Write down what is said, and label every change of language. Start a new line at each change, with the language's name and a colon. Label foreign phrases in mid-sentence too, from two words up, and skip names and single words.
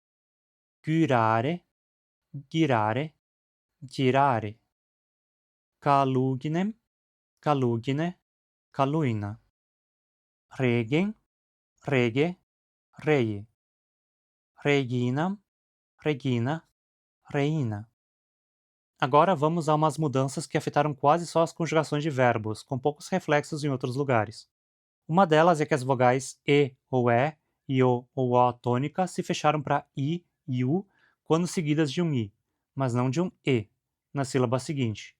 Latin: Girare, girare, girare. Caluginem, calugine, caluina. Regen, rege, rei. Reginam, regina, reina.
Portuguese: Agora vamos a umas mudanças que afetaram quase só as conjugações de verbos, com poucos reflexos em outros lugares. Uma delas é que as vogais e ou e o ou o tônica se fecharam para i e u quando seguidas de um i, mas não de um e, na sílaba seguinte.